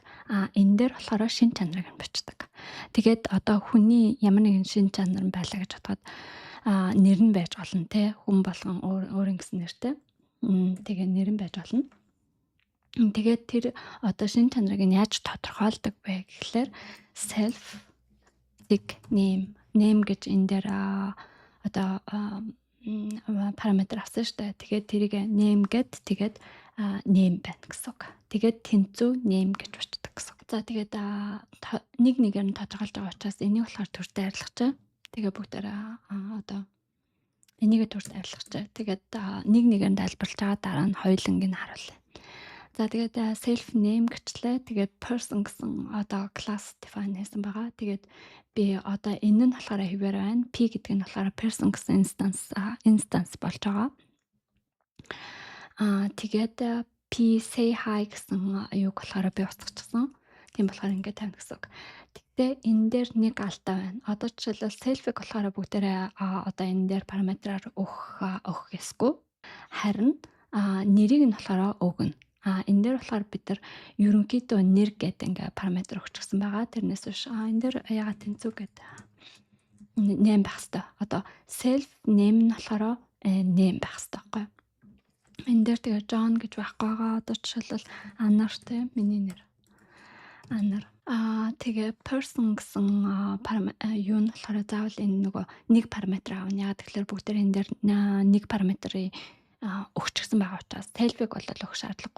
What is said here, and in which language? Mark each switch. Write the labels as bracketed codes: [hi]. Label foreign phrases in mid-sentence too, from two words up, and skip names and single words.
[mn] Энэ дээр болохоор шин чанарыг нь бичдэг. Тэгээд одоо хүний ямар нэгэн шин чанар нь байлаа гэж бодоход нэр нь байж болно те. Хүн болгон өөр ингэсэн нэртэй. Тэгээ нэр нь байж болно. Тэгээд тэр одоо шин чанарыг нь яаж тодорхойлдог вэ гэхлээр [en] self name [mn] гэж энэ дээр одоо параметр авсан шүү дээ. Тэгээд тэрийг name гэд тэгээд name байна гэсэн үг. Тэгээд тэнцүү name гэж бичдэг гэсэн үг. За тэгээд нэг нэгээр нь тодорхойлж байгаа учраас энийг болохоор төртэй арилгачаа. Тэгээ бүгдээрээ одоо энийг төртэй арилгачаа. Тэгээд нэг нэгээр нь тайлбарлаж байгаа дараа нь хоёуланг нь харуулъя. За тэгээд [en] self name [mn] гэчлээ. Тэгээд person гэсэн одоо [en] class define [mn] хийсэн байгаа. Тэгээд би одоо энэ нь болохоор хэвээр байна. P гэдэг нь болохоор person гэсэн instance болж байгаа. Тэгээд [en] P say hi [mn] гэсэн юуг болохоор би устгачихсан. Тийм болохоор ингээд тавина гэсэн үг. Тэгтээ энэ дээр нэг алдаа байна. Одоо жишээлбэл self-ийг болохоор бүгдээрээ одоо энэ дээр параметраар өгөх ёсгүй. Харин нэрийг нь болохоор өгнө. Энэ дээр болохоор бид нар ерөнхийдөө нэр гэдэг ингээ параметр өгчихсэн байгаа. Тэрнээс биш энэ дээр ягаад тэнцүү гэдэг name байх хэрэгтэй. Одоо [en] self name [mn] нь болохоор name байх хэрэгтэй байхгүй юу? Энэ дээр тэгээ John гэж байхгүй байгаа. Одоо жишээлбэл Анар те миний нэр. Анар. Тэгээ person гэсэн юу нь болохоор заавал энэ нөгөө нэг параметр аавна. Яагаад тэгэхээр бүгдээр энэ дээр нэг параметрын өгчихсэн байгаа учраас self-ийг бол өгөх шаардлагагүй.